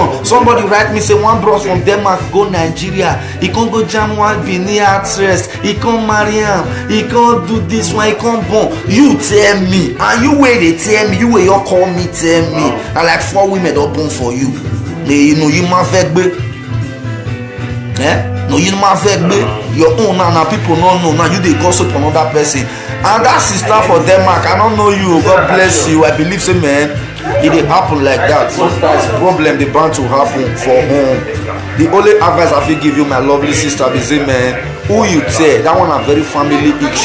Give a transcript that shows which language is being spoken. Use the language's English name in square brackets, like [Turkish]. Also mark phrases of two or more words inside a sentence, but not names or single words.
[Nigerian Pidgin] Somebody write me say one bros from Denmark go Nigeria, he come go jam one Benin actress, he come marry am, he come do this one, he come born. You tell me, and you wey dey tell me, you wey you call me tell me, na like 4 women don born for you. You know you [Yoruba] ma fẹ́ gbé. [Nigerian Pidgin] No, you [Yoruba] ma fẹ́ gbé. [Nigerian Pidgin] Your own na people no know, now you dey gossip for another person. And that sister for Denmark, I don't know you, God bless you. I believe say man, it dey happen like that. Sometimes problem dey bound to happen for home. The only advice I fit give you, my lovely sister, be say man, who you tell, that one a very family issue.